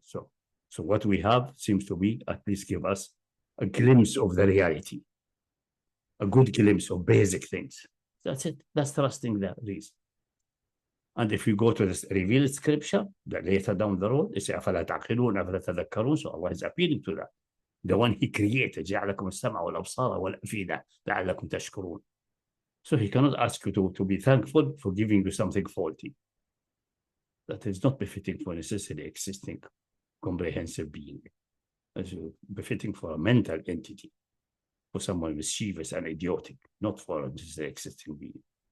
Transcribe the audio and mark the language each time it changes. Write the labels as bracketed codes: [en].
[en] So what we have seems to be at least give us a glimpse of the reality, a good glimpse of basic things. That's it. That's trusting that reason. And if you go to this revealed scripture, that later down the road, it's [ar] أَفَلَا تَعْقِلُونَ أَفَلَا تَذَكَّرُونَ. [en] So Allah is appealing to that. The one He created, [ar] جَعَلَكُمُ السَّمْعَ وَالْأَبْصَارَ وَالْأَفْئِدَةَ لَعَلَّكُمْ تَشْكُرُونَ. [en] So He cannot ask you to be thankful for giving you something faulty. That is not befitting for necessarily existing comprehensive being. It's befitting for a mental entity, for someone mischievous and idiotic, not for a necessarily existing being.